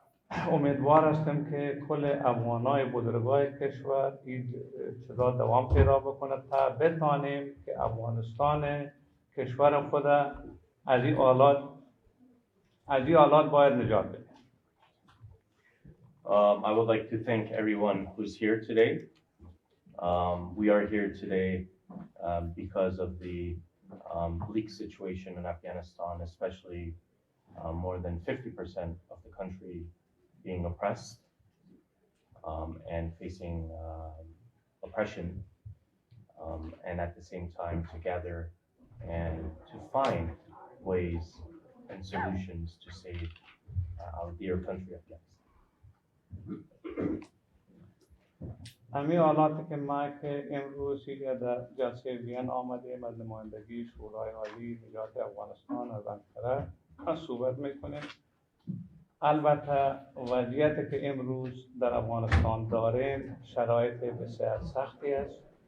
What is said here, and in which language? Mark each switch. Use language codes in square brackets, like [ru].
[fa] امیدوار هستیم که کل افغانای بزرگای کشور این چیزا دوام پیدا بکنه تا بتانیم که افغانستان کشور خود از این حالات باید نجات بده. [en] I would like to thank everyone who's here today. We are here today because of the bleak situation in Afghanistan, especially more than 50% of the country being oppressed and facing oppression, and at the same time to gather and to find ways and solutions to save our dear country Afghanistan. [fa] همین حالاتی که ما که امروز در جلسه وین آمدیم از نمایندگی شورای عالی نجات افغانستان از انقره صحبت میکنیم. البته وضعیتی که امروز در افغانستان داریم شرایط بسیار سختی است.